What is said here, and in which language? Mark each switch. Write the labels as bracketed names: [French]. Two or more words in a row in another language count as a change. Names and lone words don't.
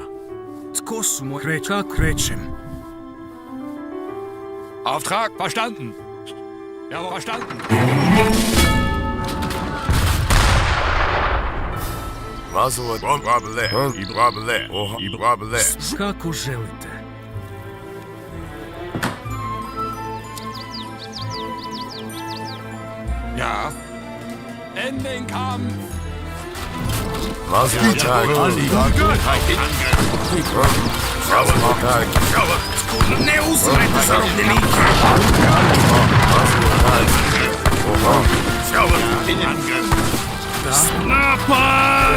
[Croatian] Tko su moj... Kako krećem. [German] Auftrag verstanden. Ja, verstanden. Mazovat. Wabale. Wabale. Wabale. [Croatian] Kako želite. [German] Ja. In den Kampf. Mazovat. [Croatian] Ne uzimajte zarobljenike! Napad!